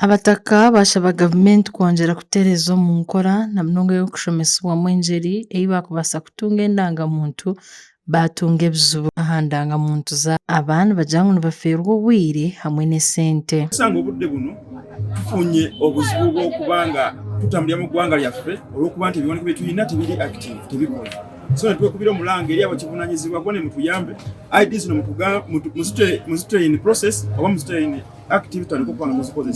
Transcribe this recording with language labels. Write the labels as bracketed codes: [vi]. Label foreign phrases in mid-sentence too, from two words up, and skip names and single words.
[nyn] Abataka basaba gavumenti kwongera kutereeza omu nkora na munonga y'okushomesibwamu enjeri ei bakubaasa kutunga endangamuntu batunga ebizibu aha ndangamuntu zaabo. Abaana bagira ngu nibafiirwa obwire hamwe n'esente. [lg] Kusanga obudde buno tufunye obuzibu bw'okuba nga tutambulira mu ggwanga lyaffe olw'okuba nti ebiwandiiko bye tulina tebiri active, tebikola. So netwekubira omulanga eri abakivunaanyizibwa gwone mutuyambe ID zino muzitule [en] in process [lg] oba muzitule [en] in active [lg] tutandika okuba nga muzikozesa.